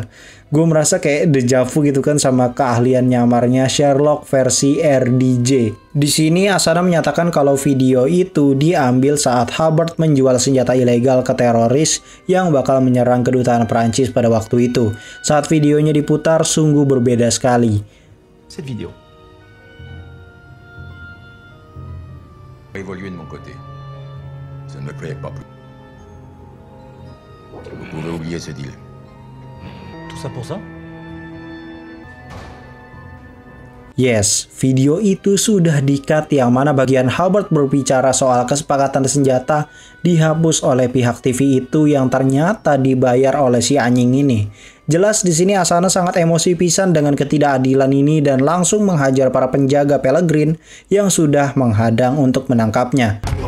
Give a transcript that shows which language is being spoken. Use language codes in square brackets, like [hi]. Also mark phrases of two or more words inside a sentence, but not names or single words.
[id] Gue merasa kayak dejavu gitu kan sama keahlian nyamarnya Sherlock versi RDJ. Di sini Asane menyatakan kalau video itu diambil saat Hubbard menjual senjata ilegal ke teroris yang bakal menyerang kedutaan Prancis pada waktu itu. Saat videonya diputar sungguh berbeda sekali. [fr] Cette vidéo. Évoluer de mon côté. Ça ne me plaît pas plus. Vous pouvez oublier ce deal. Tout ça pour ça? [id] Yes, video itu sudah di-cut yang mana bagian Hubbard berbicara soal kesepakatan senjata dihapus oleh pihak TV itu yang ternyata dibayar oleh si anjing ini. Jelas di sini Asane sangat emosi pisan dengan ketidakadilan ini dan langsung menghajar para penjaga Pellegrin yang sudah menghadang untuk menangkapnya.